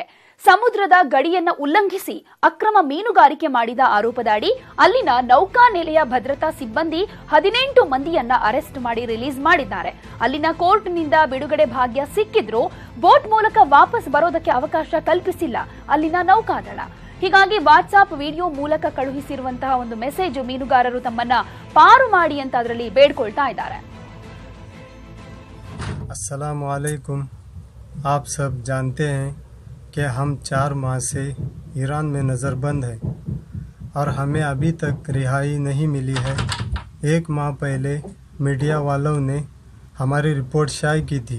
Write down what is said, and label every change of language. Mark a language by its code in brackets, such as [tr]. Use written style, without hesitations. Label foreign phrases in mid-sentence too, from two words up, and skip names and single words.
[kn] ಸಮುದ್ರದ ಗಡಿಯನ್ನ ಉಲ್ಲಂಘಿಸಿ ಅಕ್ರಮ ಮೀನುಗಾರಿಕೆ ಮಾಡಿದ ಆರೋಪದಡಿ ಅಲ್ಲಿನ ನೌಕಾನೆಲೆಯ ಭದ್ರತಾ ಸಿಬ್ಬಂದಿ 18 ಮಂದಿಯನ್ನ ಅರೆಸ್ಟ್ ಮಾಡಿ ರಿಲೀಸ್ ಮಾಡಿದ್ದಾರೆ. ಅಲ್ಲಿನ ಕೋರ್ಟ್ನಿಂದ ಬಿಡುಗಡೆ ಭಾಗ್ಯ ಸಿಕ್ಕಿದ್ರೂ ಬೋಟ್ ಮೂಲಕ ವಾಪಸ್ ಬರೋದಕ್ಕೆ ಅವಕಾಶ ಕಲ್ಪಿಸಿಲ್ಲ ಅಲ್ಲಿನ ನೌಕಾದಳ. ಹೀಗಾಗಿ ವಾಟ್ಸ್ಆಪ್ ವಿಡಿಯೋ ಮೂಲಕ ಕಳುಹಿಸಿರುವಂತಹ ಒಂದು ಮೆಸೇಜ್ ಮೀನುಗಾರರು ತಮ್ಮನ್ನ ಪಾರು ಮಾಡಿ ಅಂತ ಅದರಲ್ಲಿ ಬೇಡ್ಕೊಳ್ತಾ ಇದ್ದಾರೆ. [hi] अस्सलाम वालेकुम। आप सब जानते हैं कि हम 4 माह से ईरान में नज़रबंद हैं और हमें अभी तक रिहाई नहीं मिली है। 1 माह पहले मीडिया वालों ने हमारी रिपोर्ट शाये की थी।